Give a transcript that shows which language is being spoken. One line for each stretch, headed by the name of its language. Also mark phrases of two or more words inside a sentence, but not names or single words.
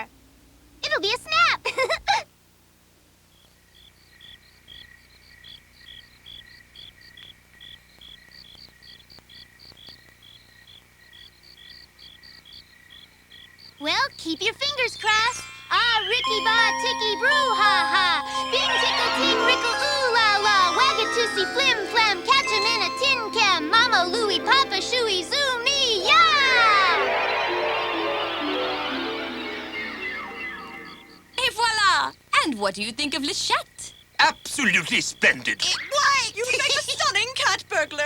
English: It'll be a snap. Well, keep your fingers crossed. Ah, Ricky Ba, Ticky Brew, ha ha. Bing, tickle, ting, rickle, ooh la la. Wagatussy, flim flam, catch 'em in a tin can. Mama, Louie, Papa, Shooey, Zoo, me, yeah!
French: Et voila!
English: And what do you think of Le Chat? Absolutely splendid. What? You make a stunning cat burglar.